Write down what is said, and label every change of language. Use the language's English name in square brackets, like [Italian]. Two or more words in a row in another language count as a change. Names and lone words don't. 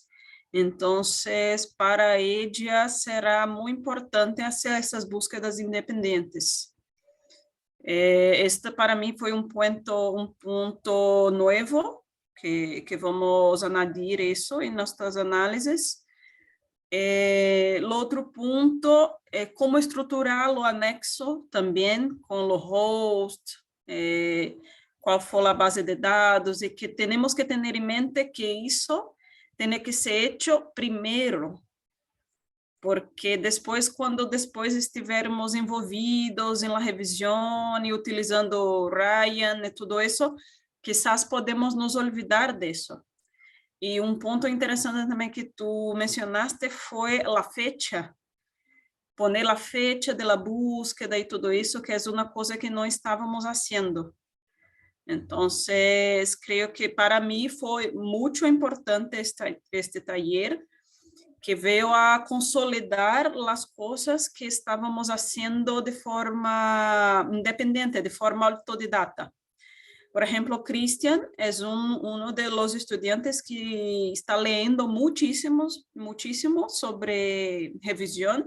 [Spanish] Entonces, para ella será muy importante hacer essas búsquedas independentes. Este para mí fue un punto nuevo, que vamos añadir eso en nuestras análisis. [Portuguese] O outro ponto é como estruturar o anexo também, com o host, qual for a base de dados, e que temos que ter em mente que isso tem que ser hecho primeiro, porque depois, quando estivermos envolvidos em la revisão e utilizando Ryan e tudo isso, [Spanish] quizás podemos nos olvidar disso. [Portuguese] E um ponto interessante também que tu mencionaste foi a fecha, poner a fecha da búsqueda e tudo isso, que é uma coisa que não estávamos fazendo. [Spanish] Entonces, creo que para mí fue mucho importante este taller, [Portuguese] que veio a consolidar as coisas que estávamos fazendo de forma independente, de forma autodidata. Por exemplo, Christian é um dos estudantes que está lendo muitíssimo sobre revisión.